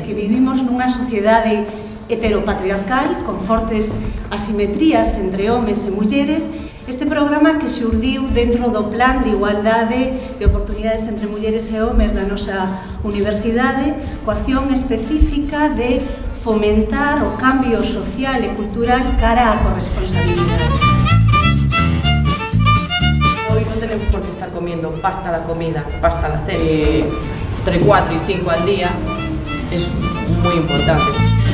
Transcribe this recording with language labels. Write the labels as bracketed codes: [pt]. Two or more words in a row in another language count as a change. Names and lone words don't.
[gl] Que vivimos nunha sociedade heteropatriarcal con fortes asimetrías entre homes e mulleres. Este programa que xurdiu dentro do Plan de Igualdade de Oportunidades entre Mulleres e Homes da nosa universidade, coa acción específica de fomentar o cambio social e cultural cara á corresponsabilidade. [es] Hoy no tenemos por qué estar comiendo pasta a la comida, pasta a la cena, entre 4 y 5 al día, es muy importante.